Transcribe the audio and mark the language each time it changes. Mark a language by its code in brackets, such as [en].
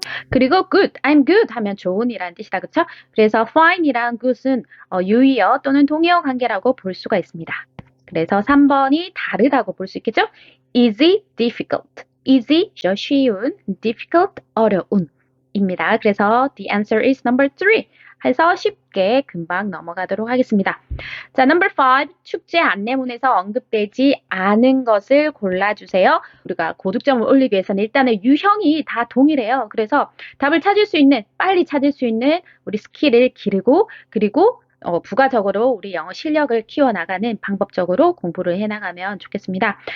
[ko] 그리고 good, I'm good 하면 좋은이라는 뜻이다. 그쵸? 그래서 fine이랑 good은 유의어 또는 동의어 관계라고 볼 수가 있습니다. 그래서 3번이 다르다고 볼 수 있겠죠? easy, difficult. easy, 쉬운, difficult, 어려운 입니다. 그래서 [en] the answer is number 3. [ko] 해서 쉽게 금방 넘어가도록 하겠습니다. [en] 자, number 5. [ko] 축제 안내문에서 언급되지 않은 것을 골라주세요. 우리가 고득점을 올리기 위해서는 일단은 유형이 다 동일해요. 그래서 답을 찾을 수 있는, 빨리 찾을 수 있는 우리 스킬을 기르고 그리고 부가적으로 우리 영어 실력을 키워나가는 방법적으로 공부를 해나가면 좋겠습니다.